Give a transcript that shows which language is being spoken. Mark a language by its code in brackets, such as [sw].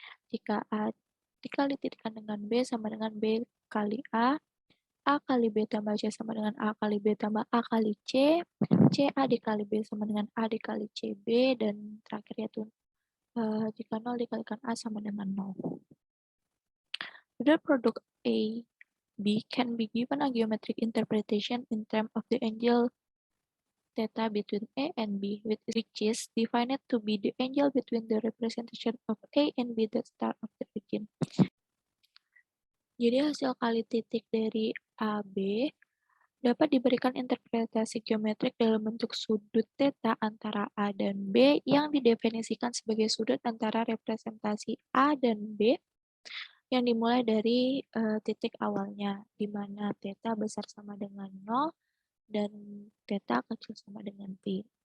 [id] Jika A dikali titikkan dengan B sama dengan B kali A kali B tambah C sama dengan A kali B tambah A kali C, A dikali B sama dengan A dikali CB, dan terakhir yaitu jika 0 dikalikan A sama dengan 0. [en] The product A B can be given a geometric interpretation in terms of the angle theta between A and B, which is defined to be the angle between the representation of A and B that start of the region. [id] Jadi hasil kali titik dari AB dapat diberikan interpretasi geometrik dalam bentuk sudut θ antara A dan B yang didefinisikan sebagai sudut antara representasi A dan B yang dimulai dari titik awalnya, di mana θ besar sama dengan 0 dan θ kecil sama dengan pi.